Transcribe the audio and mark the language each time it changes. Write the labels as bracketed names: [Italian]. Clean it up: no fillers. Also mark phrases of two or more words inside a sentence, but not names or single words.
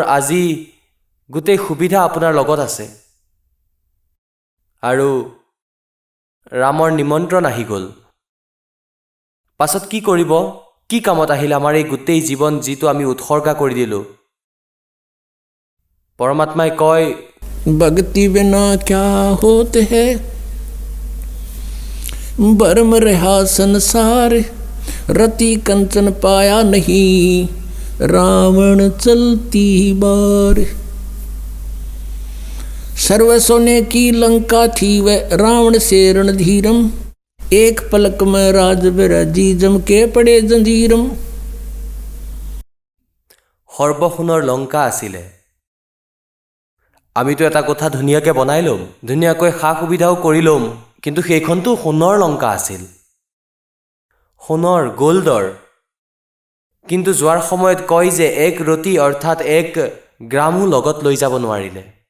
[Assamese] আজি গোটেই সুবিধা আপোনাৰ লগত আছে, আৰু ৰামৰ নিমন্ত্ৰণ আহি গ'ল। পাছত কি কৰিব, কি কামত আহিল আমাৰ এই গোটেই জীৱন যিটো আমি উৎসৰ্গা কৰি দিলোঁ। পৰমাত্মাই কয় [Hindi] भक्ति बिना क्या होते है, भरम रहा संसार, रति कंचन पाया नहीं, रावण चलती बार। सर्व सोने की लंका थी वह रावण से रणधीरम, एक पलक में राज बिराजी जम के पड़े जंजीरम। [Assamese] সৰ্বসোণৰ লংকা আছিলে। আমিতো এটা কথা ধুনীয়াকৈ বনাই ল'ম, ধুনীয়াকৈ সা সুবিধাও কৰি ল'ম, কিন্তু সেইখনতো সোণৰ লংকা আছিল, সোণৰ গ'ল্ডৰ। কিন্তু যোৱাৰ সময়ত কয় যে এক ৰতি অৰ্থাৎ 1 গ্ৰামো লগত লৈ যাব নোৱাৰিলে।